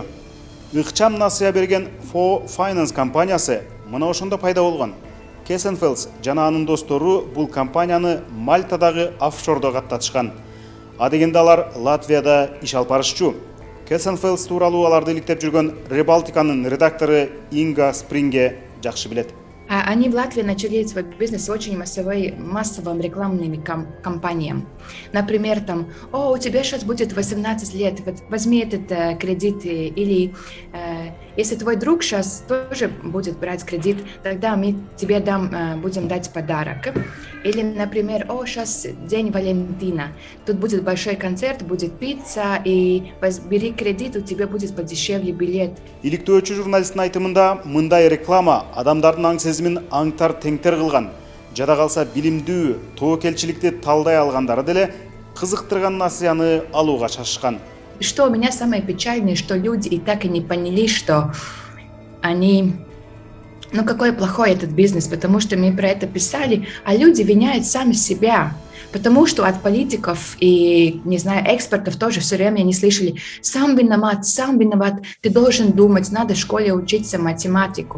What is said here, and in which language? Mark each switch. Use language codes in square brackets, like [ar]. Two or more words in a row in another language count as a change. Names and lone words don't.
[ky] Ыкчам насыя берген Fo Finance компаниясы мына ошондо пайда болгон. Кесенфелс жана анын достору бул компанияны Мальтадагы офшордо каттатышкан. Адегенде алар Латвияда иш алып барышчу. Кесенфелс тууралуу аларды иликтеп жүргөн Ребалтиканын редактору Инга Спринге жакшы билет. [ru] Они в Латвии начали свой бизнес очень массовым рекламным кампаниям. Например, там, о, у тебя сейчас будет 18 лет, вот возьми этот кредит, или если твой друг сейчас тоже будет брать кредит, тогда мы тебе будем дать подарок. Или, например, о, сейчас день Валентина, тут будет большой концерт, будет пицца, и бери кредит, у тебя будет подешевле билет. [ky] Иликтөөчү журналисттин айтымында мындай реклама адамдардын аң сезимин аңтар теңтер кылган. Жада калса билимдүү, тоокелчиликти талдай алгандары деле кызыктырган насыяны алууга шашышкан. [ru] Что у меня самое печальное, что люди и так и не поняли, что они... Ну, какой плохой этот бизнес, потому что мы про это писали, а люди виняют сами себя. Потому что от политиков и, не знаю, экспертов тоже все время они слышали: сам виноват, ты должен думать, надо в школе учиться математику.